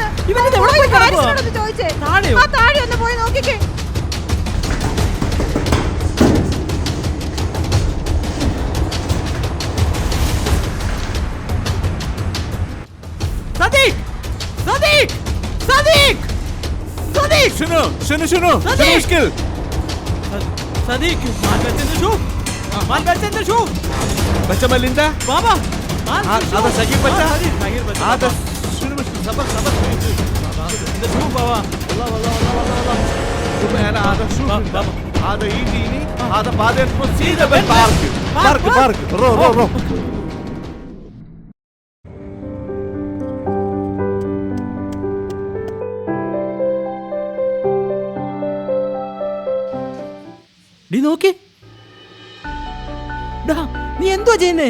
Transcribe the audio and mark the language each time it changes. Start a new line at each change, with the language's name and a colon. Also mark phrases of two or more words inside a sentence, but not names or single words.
Malayalam: ചോദിച്ചേ. ആ താഴെ ഒന്ന് പോയി നോക്കിക്കേ. സദീഖ് സദീഖ് സദീഖ് സദീഖ്
Arabic: شنو شنو شنو شنو المشكل؟ صديق مال بنت شوف مال بنت شوف بچه مال انت بابا هذا صغير بچه صغير بچه هذا شنو المشكله؟ صبر صبر انت شوف بابا والله والله والله والله شوف انا هذا شوف بابا هذا يجيني هذا بعدين تكون سيده بالبارك بارك رو رو رو
Malayalam: നീ നോക്കി. നീ എന്തുവാ ചെയ്യുന്നേ?